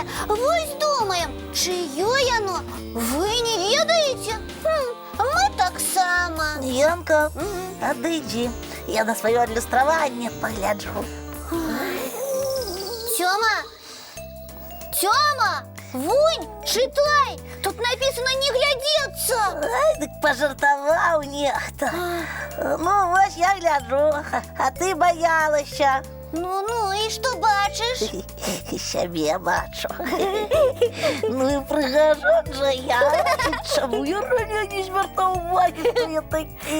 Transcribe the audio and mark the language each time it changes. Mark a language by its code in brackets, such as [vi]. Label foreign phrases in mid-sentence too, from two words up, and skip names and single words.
[be] Вось думаем, чыё яно? Вы не ведаеце? Мы таксама. Янка, адыдзі. Я на сваё адлюстраванне пагляджу. Тёма! Тёма! Вунь, [ru] читай! Тут написано «не глядеться». Ай, [be] дык пажартаваў нехта. Ну, вось я гляджу, а ты баялася. Ну, і што бачыш? Сябе бачу. Ну і прыгажок жа я. Чаму я раней не звяртаў увагі, што я такі?